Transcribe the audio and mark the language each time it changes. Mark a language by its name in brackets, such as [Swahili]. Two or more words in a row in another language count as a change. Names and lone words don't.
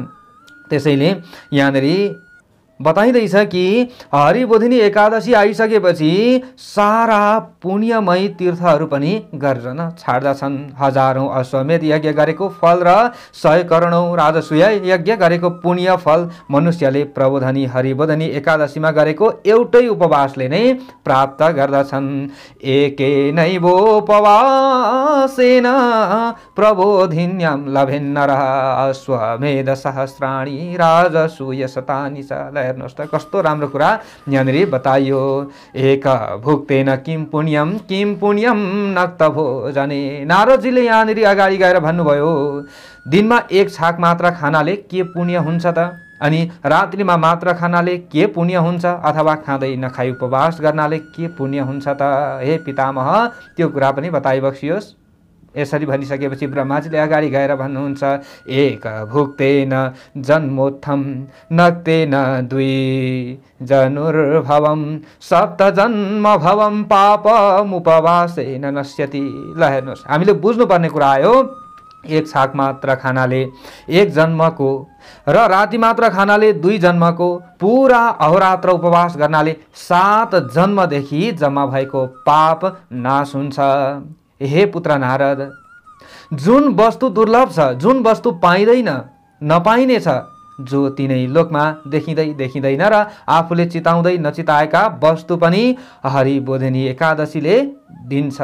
[Nepali] त्यसैले यहाँनिर बताइदैछ कि हरिबोधिनी एकादशी आइसकेपछि सारा पुण्यमय तीर्थहरू पनि गर्जन छाड्दछन्। हजारौं अश्वमेध यज्ञ गरेको फल र 100 करोडौं राजसूय यज्ञ गरेको पुण्य फल मनुष्यले प्रबोधनी हरिबोधनी एकादशीमा गरेको एउटै उपवासले नै प्राप्त गर्दछन्। [Sanskrit] एकेनैवोपवासेन प्रबोधिन्यां लभेन्नरः अश्वमेध सहस्राणि राजसूय शतानि च। [Nepali] हेर्नुहोस् त कस्तो राम्रो कुरा यहाँनिर बताइयो। [Sanskrit] एक भुक्तेन किम पुण्यम नक्त भोजने। [Nepali] नारदजीले यहाँनिर अगाडि गएर भन्नुभयो, दिनमा एक छाक मात्र खानाले के पुण्य हुन्छ त? अनि रात्रिमा मात्र खानाले के पुण्य हुन्छ? अथवा खाँदै नखाई उपवास गर्नाले के पुण्य हुन्छ त? हे पितामह, त्यो कुरा पनि बताइबक्सियोस्। यसरी भनिसकेपछि ब्रह्माजीले अगाडि गएर भन्नुहुन्छ, [Sanskrit] एक भुक्तेन जन्मोत्थम नक्तेन द्वि जनुर्भवम सप्त जन्म भवम पापमुपवासेन नश्यति। [Nepali] ल हेर्नुहोस्, हामीले बुझ्नुपर्ने कुरा आयो, एक छाक मात्र खानाले एक जन्मको र राति मात्र खानाले 2 जन्मको, पुरा अहोरात्र उपवास गर्नाले 7 जन्मदेखि जम्मा भएको पाप नाश हुन्छ। हे पुत्र नारद, जुन वस्तु दुर्लभ छ, जुन वस्तु पाइँदैन, नपाइने छ, जो तिनै लोकमा देखिँदैन र आफूले चिताउँदै नचिताएका वस्तु पनि हरिबोधिनी एकादशीले दिन्छ।